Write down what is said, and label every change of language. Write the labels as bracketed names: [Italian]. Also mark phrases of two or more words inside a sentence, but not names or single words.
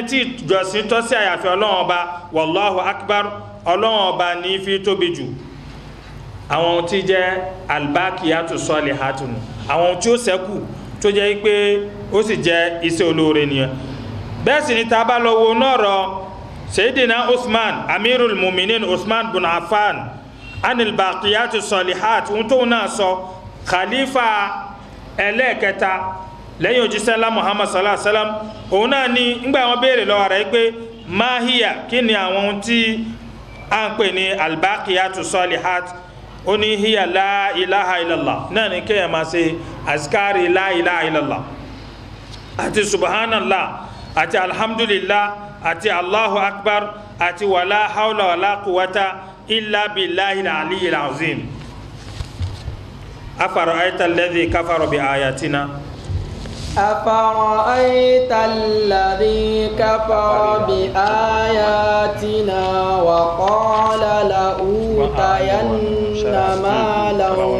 [Yoruba] tí ìjọsìn tọ́ sí àyàfi Ọlọ́run ọba [Arabic] والله أكبر [Yoruba] Ọlọ́run ọba ní fi tóbi jù àwọn tí jẹ́ [Arabic] الباقيات الصالحات [Yoruba] àwọn tí ó ṣẹ́kù tó jẹ́ pé ó sì jẹ́ iṣẹ́ olóore nìyẹn bẹ́ẹ̀ sì ni tá bá lọ wo nọ́rọ̀ Sayyidina Uthman [Arabic] أمير المؤمنين [Yoruba] Uthman bin Affan [Arabic] عن الباقيات الصالحات [Yoruba] ohun tó náà sọ khalifa ẹlẹ́ẹ̀kẹta lẹ́yìn òjíṣẹ́lá Muhammad [Arabic] صلى الله عليه وسلم [Yoruba] òun náà ni ńgbà wọn béèrè lọ́wọ́ rẹ̀ pé mahiya kí ni àwọn ohun tí a ń pè ní [Arabic] الباقيات الصالحات [Yoruba] ó ní [Arabic] هي لا إله إلا الله [Yoruba] náà ni kéèyàn máa ṣe azkari [Arabic] لا إله إلا الله [Yoruba] àti subhanallah àti alhamdulillah àti [Arabic] الله أكبر [Yoruba] àti [Arabic] ولا حول ولا قوة إلا بالله العلي العظيم أفرأيت الذي كفر بآياتنا أفرأيت الذي كفر بآياتنا وقال لأوتين مالا